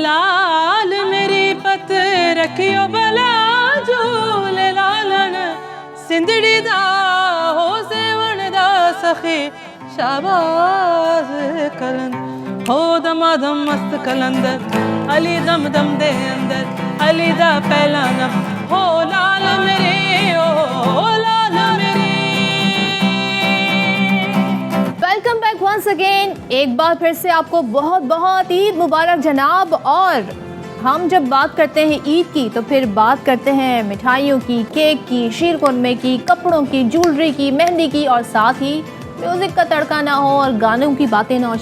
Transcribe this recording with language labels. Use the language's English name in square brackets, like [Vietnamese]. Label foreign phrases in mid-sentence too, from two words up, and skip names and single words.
[Punjabi] ਲਾਲ ਮੇਰੀ ਪੱਤ ਰੱਖਿਓ ਭਲਾ ਝੂਲੇ ਲਾਲਣ, ਸਿੰਧੜੀ ਦਾ ਹੋ ਸੇਵਣ ਦਾ ਸਖੀ ਸ਼ਾਬਾਜ਼ ਕਲਣ, ਹੋ ਦਮਾਦਮ ਮਸਤ ਕਲੰਦਰ ਅਲੀ ਦਮ ਦਮ ਦੇ ਅੰਦਰ ਅਲੀ ਦਾ ਪਹਿਲਾ ਨਮ, ਹੋ ਲਾਲ ਮੇਰੀ ਓ ਲਾਲ ਮੇਰੀ। [English] welcome back once again, [Hindi] एक बार फिर से आपको बहुत बहुत ईद मुबारक जनाब। और हम जब बात करते हैं ईद की तो फिर बात करते हैं मिठाइयों की, केक की, शीरकुरमे की, कपड़ों की, ज्वेलरी की, मेहंदी की, और साथ ही म्यूजिक का तड़का ना हो और गानों की बातें ना हो।